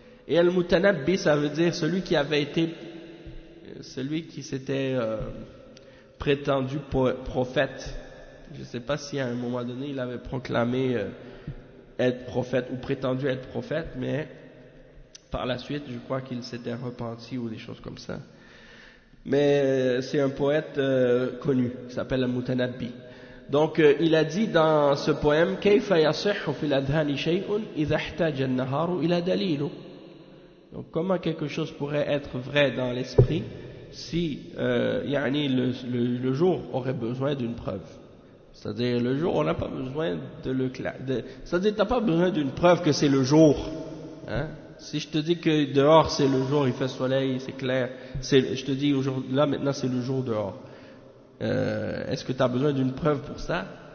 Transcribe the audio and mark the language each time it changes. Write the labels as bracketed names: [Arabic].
[French] Et Al-Mutanabbi, ça veut dire celui qui avait été, celui qui s'était prétendu prophète. Je ne sais pas si à un moment donné il avait proclamé être prophète ou prétendu être prophète, mais par la suite je crois qu'il s'était repenti ou des choses comme ça. Mais c'est un poète connu qui s'appelle Al-Mutanabbi. Donc il a dit dans ce poème [Arabic] كيف يصح في الأذهان شيء إذا احتاج النهار إلى دليل. [French] Donc comment quelque chose pourrait être vrai dans l'esprit si يعني le jour aurait besoin d'une preuve. C'est-à-dire le jour on n'a pas besoin de le c'est-à-dire t'as pas besoin d'une preuve que c'est le jour, hein? Si je te dis que dehors c'est le jour, il fait soleil, c'est clair, c'est, je te dis aujourd'hui, là maintenant c'est le jour dehors, est-ce que tu as besoin d'une preuve pour ça?